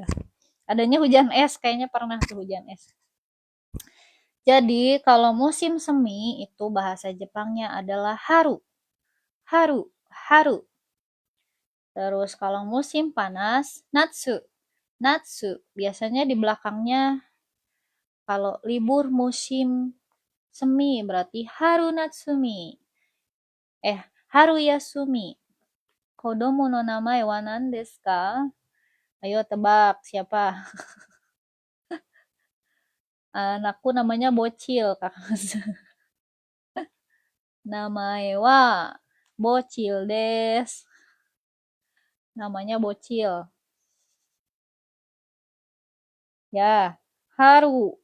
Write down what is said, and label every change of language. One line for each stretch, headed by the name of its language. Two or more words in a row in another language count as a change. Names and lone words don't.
Indonesian: Adanya hujan es, kayaknya pernah tuh hujan es. Jadi kalau musim semi itu bahasa Jepangnya adalah haru. Haru, haru. Terus kalau musim panas, natsu. Natsu, biasanya di belakangnya kalau libur musim semi berarti
Japanese: はるなつみ. 春休み。子供の名前は何ですか?
Indonesian: Ayo tebak siapa? Anakku namanya Bocil, Kakak.
Japanese: 名前はBocilです.
Indonesian: Namanya Bocil. Ya, haru.